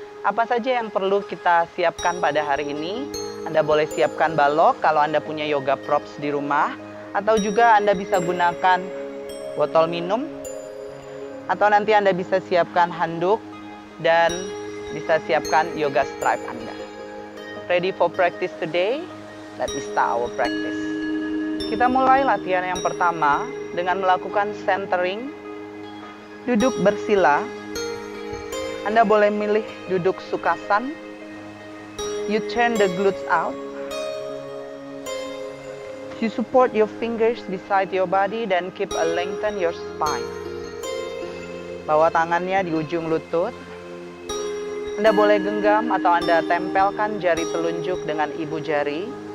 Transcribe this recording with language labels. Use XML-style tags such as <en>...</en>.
<id>Apa saja yang perlu kita siapkan pada hari ini? Anda boleh siapkan balok kalau Anda punya yoga props di rumah, atau juga Anda bisa gunakan botol minum, atau nanti Anda bisa siapkan handuk dan bisa siapkan yoga stripe Anda.</id> <en>Ready for practice today? Let me start our practice.</en> <id>Kita mulai latihan yang pertama dengan melakukan centering. Duduk bersila. Anda boleh milih duduk sukasan.</id> <en>You turn the glutes out. You support your fingers beside your body dan keep a lengthen your spine.</en> <id>Bawa tangannya di ujung lutut. Anda boleh genggam atau Anda tempelkan jari telunjuk dengan ibu jari.</id>